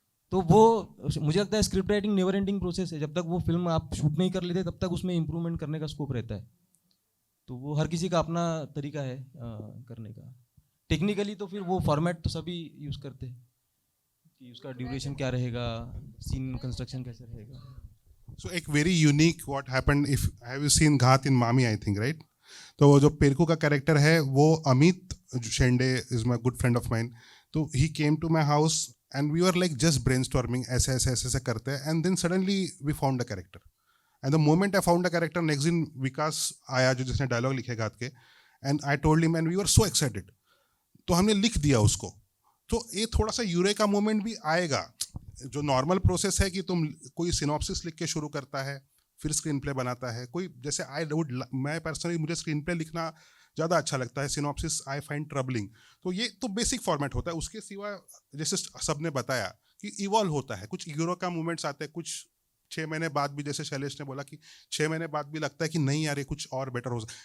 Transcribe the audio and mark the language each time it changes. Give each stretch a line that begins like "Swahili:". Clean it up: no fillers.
Hindi: तो वो मुझे लगता है script writing
English: never ending process
Hindi: है। जब तक वो फिल्म आप शूट नहीं कर लेते तब तक उसमें इम्प्रूवमेंट करने का स्कोप रहता है। तो वो हर किसी का अपना तरीका है करने का। टेक्निकली तो फिर वो फॉर्मेट तो सभी यूज़ करते हैं कि उसका ड्यूरेशन क्या रहेगा, सीन कंस्ट्रक्शन कैसे रहेगा।
English: So एक very unique what happened, if have you seen Ghaath in MAMI, I think, right?
Hindi: तो वो जो पेरकू का कैरेक्टर है वो Amit Shende
English: is my good friend of mine. तो he came to my house and we were like just brainstorming,
Hindi: ऐसे करते हैं,
English: and then suddenly we found a character. And the moment I found a character, next
Hindi: दिन विकास आया जो जिसने dialogue लिखे घात के,
English: and I told him and we were so excited.
Hindi: तो हमने लिख दिया उसको। तो ये थोड़ा सा यूरेका मोमेंट भी आएगा। जो नॉर्मल प्रोसेस है कि तुम कोई सिनॉप्सिस लिख के शुरू करता है, फिर स्क्रीन प्ले बनाता है, कोई जैसे मैं पर्सनली मुझे स्क्रीन प्ले लिखना ज़्यादा अच्छा लगता है, सिनॉप्सिस
English: I find troubling.
Hindi: तो ये तो बेसिक फॉर्मेट होता है। उसके सिवा जैसे सबने बताया कि इवॉल्व होता है, कुछ यूरेका मोमेंट्स आते हैं, कुछ 6 महीने बाद भी, जैसे शैलेश ने बोला कि 6 महीने बाद भी लगता है कि नहीं यार ये कुछ और बेटर हो सकता।